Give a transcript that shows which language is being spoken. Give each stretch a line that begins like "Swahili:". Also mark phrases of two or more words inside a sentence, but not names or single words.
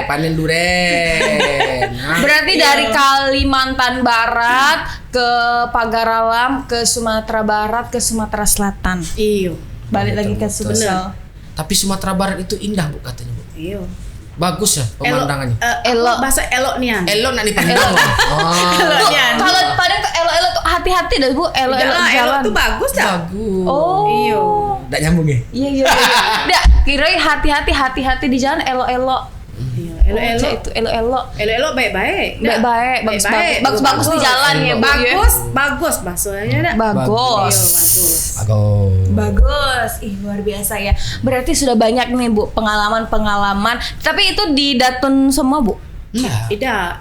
Indonesian: Panen duren. Nah, Berarti dari Kalimantan Barat ke Pagaralam, ke Sumatera Barat, ke Sumatera Selatan. Iyo. Balik lagi ke Betul. Sumsel. Tapi Sumatera Barat itu indah, Bu, katanya, Bu. Iyo. Bagus ya pemandangannya. Elok. Bahasa elok nian. Elok nak dipandang. Oh. Elok Bu, nian. kalau Padang tuh elo-elo tuh hati-hati dah Bu, elo-elo Elok jalan. tuh bagus dah. Bagus. Oh. Iyo. Nggak nyambung ya? Iya. Nggak, kirain hati-hati di jalan elo-elo. Iyo. Elo-elo Elok-elok. itu elo-elo. Elok-elok baik-baik. Baik-baik, bagus-bagus di jalan ya, Bu. ya. Bagus bahasanya dah. Bagus. Iyo, bagus. Bagus, luar biasa ya. Berarti sudah banyak nih Bu pengalaman. Tapi itu di Datun semua Bu? Tidak.